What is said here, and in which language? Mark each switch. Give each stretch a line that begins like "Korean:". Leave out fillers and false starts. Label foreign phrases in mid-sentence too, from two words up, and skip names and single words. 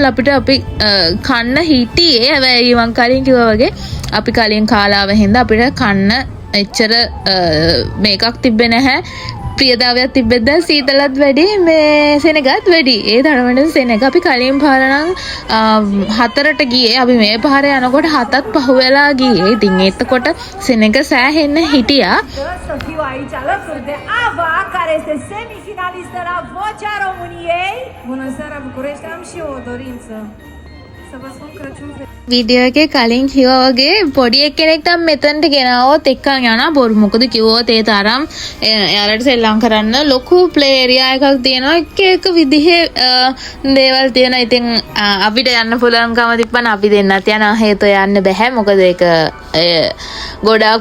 Sinhala: අපිට අපි කන්න හිටියේ හැබැයි මං කලින් කිව්වා වගේ අපි කලින් කාලාව හින්දා අපිට කන්න එච්චර මේකක් තිබ්බේ නැහැ ප්‍රියතාවයක් තිබ්බෙත් දැන් සීතලත් වැඩි මේ සෙනගත් වැඩි ඒ තරමට සෙනග අපි කලින් පාර නම් 4ට ගියේ අපි මේ පාරේ යනකොට 7ත් පහු වෙලා ගියේ ඉතින් එතකොට සෙනග සෑහෙන්න හිටියා
Romanian: Să fiu aici alături de Ava, care este semifinalistă la Vocea României. Bună seara, București! Am și eu o dorință. Să vă spun Crăciun fericit.
Sinhala: වීඩියෝ එකේ කලින් කිව්වා වගේ පොඩි එක්කෙනෙක්ට මෙතනට ගෙනාවොත් එක්කන් යනවා බොරු මොකද කිව්වොත් ඒ තරම් එයාලට සෙල්ලම් කරන්න ලොකු
English: play area
Sinhala: එකක් තියෙනවා එක විදිහේ දේවල් තියෙනවා ඉතින් අපිට යන්න පුළුවන්කම තිබ්බනම් අපි දෙන්නත් යනවා හේතුව යන්න බෑ මොකද ඒක ගොඩාක්